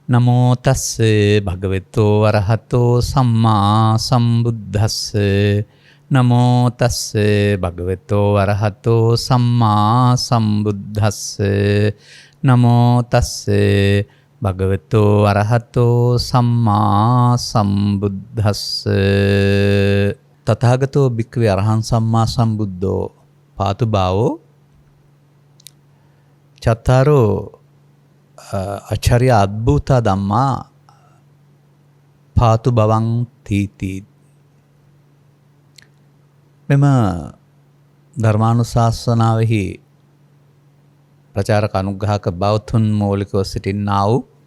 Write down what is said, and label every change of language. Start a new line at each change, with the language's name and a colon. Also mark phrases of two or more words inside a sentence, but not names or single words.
Pali: නමෝ තස්ස භගවතු වරහතෝ සම්මා සම්බුද්දස්ස නමෝ තස්ස භගවතු වරහතෝ සම්මා සම්බුද්දස්ස නමෝ තස්ස භගවතු වරහතෝ සම්මා සම්බුද්දස්ස තථාගතෝ භික්ඛවේ අරහං සම්මා සම්බුද්ධෝ පාතු භාවෝ චත්තාරෝ ආචාර්ය අද්භූත ධම්මා පාතු බවං තීති.
Sinhala: මෙම ධර්මානුශාසනාවෙහි ප්‍රචාරක අනුග්‍රහක බෞද්ධුන් මූලිකව සිටින්නා වූ